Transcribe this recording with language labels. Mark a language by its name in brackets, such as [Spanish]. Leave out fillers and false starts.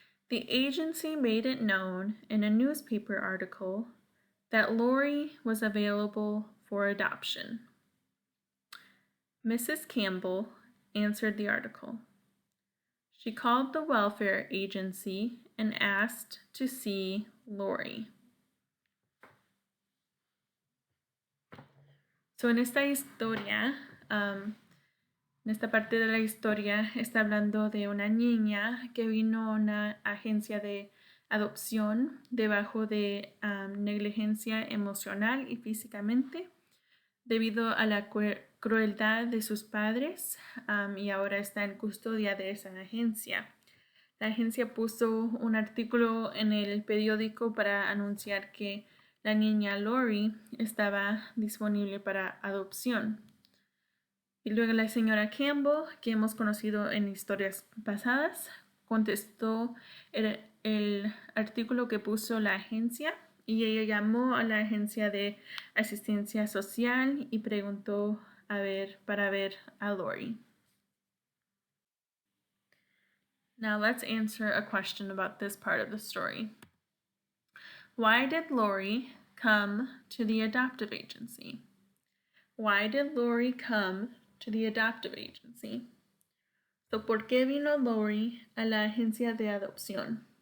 [English] The agency made it known in a newspaper article that Lori was available for adoption. Mrs. Campbell answered the article. She called the welfare agency and asked to see Lori. [Spanish] So en esta historia, en esta parte de la historia está hablando de una niña que vino a una agencia de adopción debajo de negligencia emocional y físicamente debido a la crueldad de sus padres y ahora está en custodia de esa agencia. La agencia puso un artículo en el periódico para anunciar que la niña Lori estaba disponible para adopción. Y luego la señora Campbell, que hemos conocido en historias pasadas, contestó el artículo que puso la agencia y ella llamó a la agencia de asistencia social y preguntó para ver a Lori. [English] Now let's answer a question about this part of the story. Why did Lori come to the adoptive agency? Why did Lori come to the adoptive agency? [Spanish] So, ¿por qué vino Lori a la agencia de adopción?